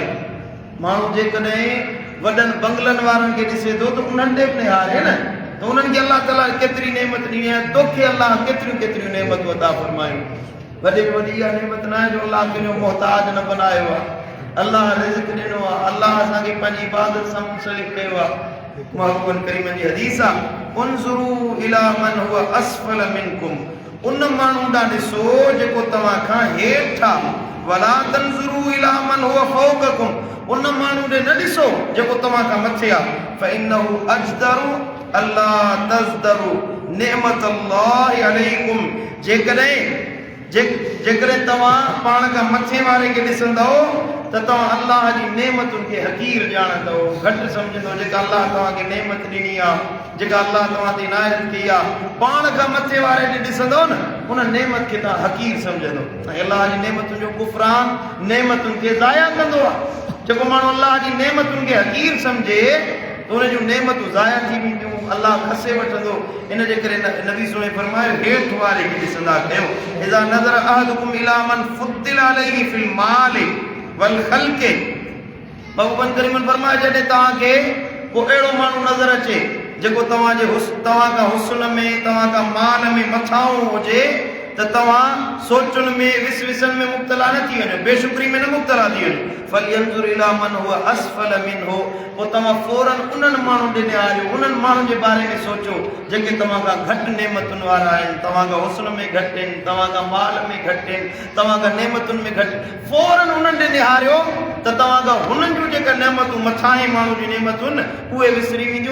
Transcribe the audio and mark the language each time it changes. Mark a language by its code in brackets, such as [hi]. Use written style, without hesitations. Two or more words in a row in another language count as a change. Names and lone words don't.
[sd] माण्हू जेकॾहिं वॾनि बंगलनि वारनि खे ॾिसे थो त उन्हनि ॾे बि निहारे न, त उन्हनि खे अलाह ताला केतिरी नेमत ॾिनी आहे, तोखे अलाह केतिरियूं केतिरियूं नेमतूं अता फरमायूं। वॾे में वॾी इहा नेमत न आहे जो अलाह तुंहिंजो मोहताज न बनायो आहे, अलाह रिज़्क़ ॾिनो आहे, अलाह असांखे पंहिंजी इबादत सां मुंसलिक कयो आहे। महबूबन करीम जी हदीस आहे, [ar] انظروا إلى من هو أسفل منكم, [sd] उन माण्हू ॾांहुं ॾिसो जेको तव्हां खां हेठि आहे, [ar] ولا تنظروا إلى من هو فوقكم, [sd] उन माण्हू ॾे न ॾिसो जेको तव्हां खां मथे आहे। [ar] فإنه أجدر ألا تزدروا نعمة الله عليكم, [sd] जेकॾहिं तव्हां पाण खां मथे वारे खे ॾिसंदव त तव्हां अल्लाह जी नेमतुनि खे हक़ीर ॼाणंदव, घटि सम्झंदव। जेका अल्लाह तव्हांखे नेमत ॾिनी आहे, जेका अल्लाह तव्हां ते इनायत कई आहे, पाण खां मथे वारे ॾे ॾिसंदव न, उन नेमत खे तव्हां हक़ीर सम्झंदव। ऐं अल्लाह जी नेमतुनि जो कुफ़रान नेमतुनि खे ज़ाया कंदो आहे। जेको माण्हू अल्लाह जी नेमतुनि खे हक़ीर सम्झे त उन जूं नेमतूं ज़ाया थी वेंदियूं, अल्लाह खसे वठंदो। इन जे करे नबी सोने फरमायो, हेठि वारे खे ॾिसंदा कयो। [ar] إذا نظر أحدكم إلى من فضل عليه في المال والخلق, [sd] महबूबन करीमन फरमायो, जॾहिं तव्हांखे को अहिड़ो माण्हू नज़र अचे जेको तव्हां खां हुस्न में, तव्हां खां माल में मथाऊं हुजे, त तव्हां सोचुनि में विसविसनि में मुब्तला न थी वञो, बेशुक्री में न मुब्तला थी वञो। [ar] فلينظر إلى من هو أسفل منه, [sd] पोइ तव्हां फौरन उन्हनि माण्हुनि ॾे निहारियो, उन्हनि माण्हुनि जे बारे में सोचो जेके तव्हां खां घटि नेमतुनि वारा आहिनि, तव्हां खां हुस्न में घटि आहिनि, तव्हां खां माल में घटि आहिनि, तव्हां खां नेमतुनि में घटि। फौरन उन्हनि ॾे निहारियो त तव्हां खां हुननि जूं जेका नेमतूं मथां ई माण्हू जूं नेमतुनि उहे विसरी वेंदियूं।